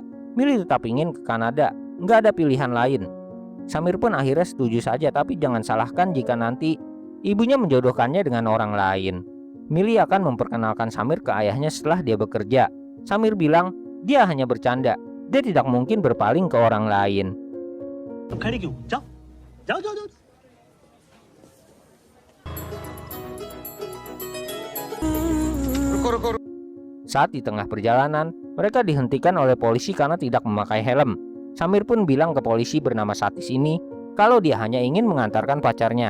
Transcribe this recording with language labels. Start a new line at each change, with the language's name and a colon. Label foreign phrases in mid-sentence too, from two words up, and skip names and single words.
Indonesian: Mili tetap ingin ke Kanada, nggak ada pilihan lain. Samir pun akhirnya setuju saja, tapi jangan salahkan jika nanti ibunya menjodohkannya dengan orang lain. Mili akan memperkenalkan Samir ke ayahnya setelah dia bekerja. Samir bilang dia hanya bercanda. Dia tidak mungkin berpaling ke orang lain.
Hindi: तुम खड़ी क्यों जाओ जाओ जाओ जाओ.
Indonesian: Saat di tengah perjalanan, mereka dihentikan oleh polisi karena tidak memakai helm. Samir pun bilang ke polisi bernama Satis ini kalau dia hanya ingin mengantarkan pacarnya.